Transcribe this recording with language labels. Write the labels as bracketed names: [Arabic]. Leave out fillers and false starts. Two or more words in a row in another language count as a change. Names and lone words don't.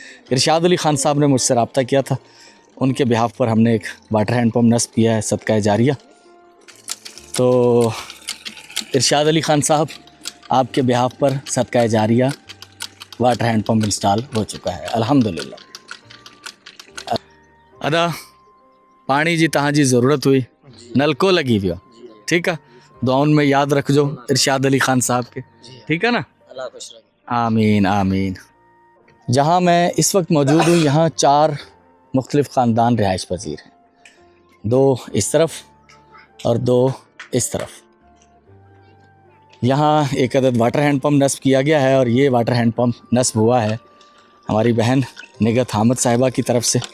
[Urdu] ارشاد علی خان صاحب نے مجھ سے رابطہ کیا تھا ان کے بیہاف پر ہم نے ایک [English] water hand pump [Urdu] نصب کیا ہے صدقہ جاریہ. تو ارشاد علی خان صاحب آپ کے بیہاف پر صدقہ جاریہ [English] water hand pump install [Urdu] ہو چکا ہے الحمدللہ. [Sindhi] अदा पानी जी तव्हांजी ज़रूरत हुई नलको लगी वियो [Urdu] ठीक है [Sindhi] दुआउनि में याद रखजो इरशाद अली ख़ान साहब के [Urdu] ठीक है ना [Sindhi] आमीन आमीन। [Urdu] جہاں میں اس وقت موجود ہوں یہاں 4 مختلف خاندان رہائش پذیر ہیں 2 اس طرف اور 2 اس طرف और 2 इस तरफ। یہاں ایک عدد [English] water hand pump [Urdu] نصب کیا گیا ہے اور یہ [English] water hand pump [Urdu] نصب ہوا ہے ہماری بہن نگہت حامد صاحبہ کی طرف سے.